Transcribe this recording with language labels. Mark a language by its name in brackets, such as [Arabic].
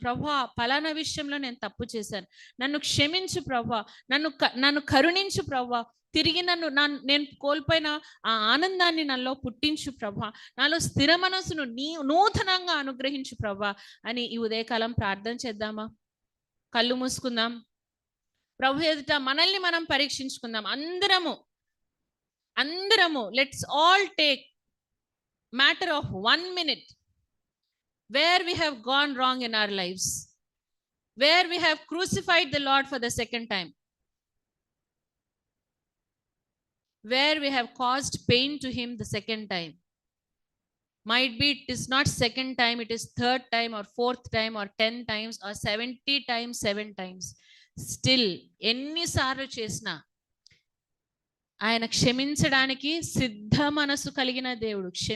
[Telugu] ప్రభు, పలానా విషయంలో నేను తప్పు చేశాను, నన్ను క్షమించు ప్రభు, నన్ను కరుణించు ప్రభు, తిరిగి నేను కోల్పోయిన ఆ ఆనందాన్ని నాలో పుట్టించు ప్రభా, నాలో స్థిర మనసును నూతనంగా అనుగ్రహించు ప్రభా అని ఈ ఉదయకాలం ప్రార్థన చేద్దామా? కళ్ళు మూసుకుందాం, ప్రభు ఎదుట మనల్ని మనం పరీక్షించుకుందాం. అందరము [English] Let's all take matter of 1 minute where we have gone wrong in our lives, where we have crucified the Lord for the second time, where we have caused pain to him the second time. Might be it is not second time, it is third time or fourth time or 10 times or 70 times 7 times. [Telugu] Still ఎన్నిసార్లు చేసినా ఆయన క్షమించడానికి సిద్ధ మనసు కలిగిన దేవుడు.